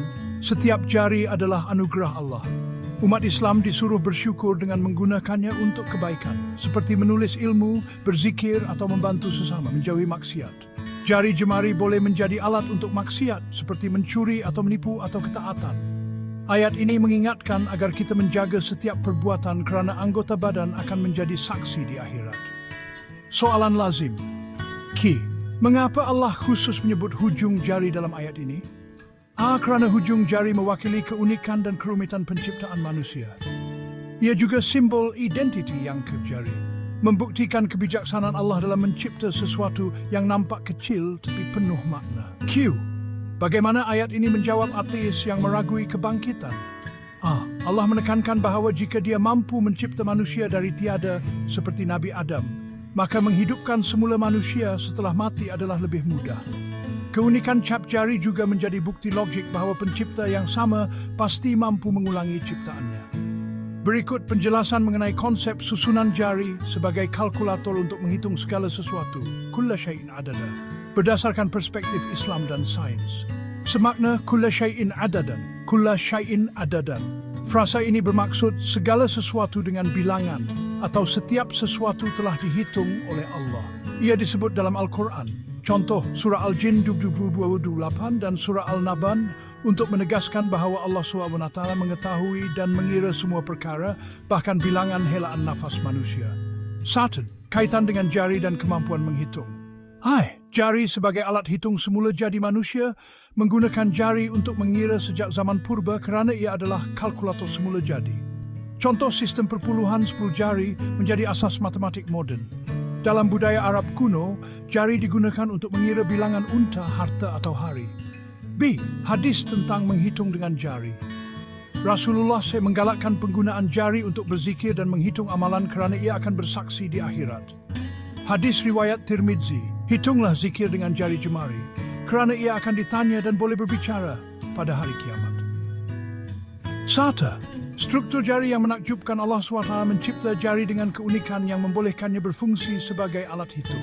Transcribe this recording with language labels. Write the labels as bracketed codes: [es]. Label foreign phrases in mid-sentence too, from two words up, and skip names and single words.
[ms] Setiap jari adalah anugerah Allah. Umat Islam disuruh bersyukur dengan menggunakannya untuk kebaikan, seperti menulis ilmu, berzikir, atau membantu sesama menjauhi maksiat. Jari jemari boleh menjadi alat untuk maksiat, seperti mencuri atau menipu atau ketaatan. Ayat ini mengingatkan agar kita menjaga setiap perbuatan kerana anggota badan akan menjadi saksi di akhirat. Soalan lazim. Ki, mengapa Allah khusus menyebut hujung jari dalam ayat ini? Kerana hujung jari mewakili keunikan dan kerumitan penciptaan manusia. Ia juga simbol identiti yang jari, membuktikan kebijaksanaan Allah dalam mencipta sesuatu yang nampak kecil tapi penuh makna. Q. Bagaimana ayat ini menjawab ateis yang meragui kebangkitan? Allah menekankan bahawa jika Dia mampu mencipta manusia dari tiada seperti Nabi Adam, maka menghidupkan semula manusia setelah mati adalah lebih mudah. Keunikan cap jari juga menjadi bukti logik bahawa pencipta yang sama pasti mampu mengulangi ciptaannya. Berikut penjelasan mengenai konsep susunan jari sebagai kalkulator untuk menghitung segala sesuatu. [ar] كل شيء عددا. [ms] berdasarkan perspektif Islam dan sains. Semakna [ar] كل شيء عددا, كل شيء عددا. [ms] Frasa ini bermaksud segala sesuatu dengan bilangan atau setiap sesuatu telah dihitung oleh Allah. Ia disebut dalam Al-Quran. Contoh surah Al-Jin 22:28 dan surah Al-Naban untuk menegaskan bahawa Allah SWT mengetahui dan mengira semua perkara, bahkan bilangan helaan nafas manusia. 1. Kaitan dengan jari dan kemampuan menghitung. Jari sebagai alat hitung semula jadi manusia menggunakan jari untuk mengira sejak zaman purba kerana ia adalah kalkulator semula jadi. Contoh sistem perpuluhan 10 jari menjadi asas matematik moden. Dalam budaya Arab kuno, jari digunakan untuk mengira bilangan unta, harta atau hari. B. Hadis tentang menghitung dengan jari. Rasulullah menggalakkan penggunaan jari untuk berzikir dan menghitung amalan kerana ia akan bersaksi di akhirat. Hadis riwayat Tirmidzi, hitunglah zikir dengan jari jemari, kerana ia akan ditanya dan boleh berbicara pada hari kiamat. 1. Struktur jari yang menakjubkan. Allah SWT mencipta jari dengan keunikan yang membolehkannya berfungsi sebagai alat hitung.